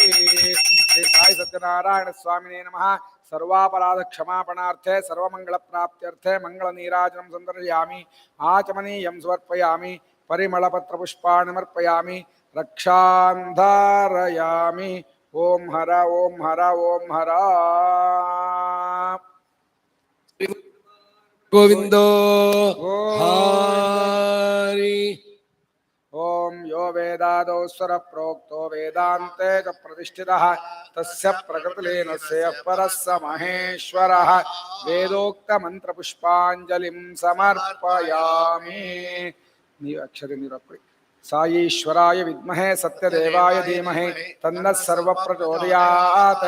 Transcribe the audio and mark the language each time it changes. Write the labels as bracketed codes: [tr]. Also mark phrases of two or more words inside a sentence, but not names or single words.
[sa] శ్రీ సాయి సత్యనారాయణ స్వామినే నమః. సర్వాపరాధ క్షమాపణార్థే సర్వమంగళ ప్రాప్త్యర్థే మంగళ నీరాజనం సందర్శయామి. ఆచమనీయం సమర్పయామి. పరిమళపత్ర పుష్పాణి సమర్పయామి. రక్షాంధారయామి. ఓం హర ఓం హర ఓం హర. Govindo Govinda. Hari. ఓం యో వేదాదౌ స్వర ప్రోక్తో వేదాంతే చ ప్రతిష్ఠితః తస్య ప్రకృతిలీనస్య పరః స మహేశ్వరః. వేదోక్త మంత్ర పుష్పాంజలిం సమర్పయామి. [te] నీవు అక్షర నిరప్పి. [sa] సాయీశ్వరాయ విద్మహే సత్యదేవాయ ధీమహి తన్నః సర్వ ప్రచోదయాత్.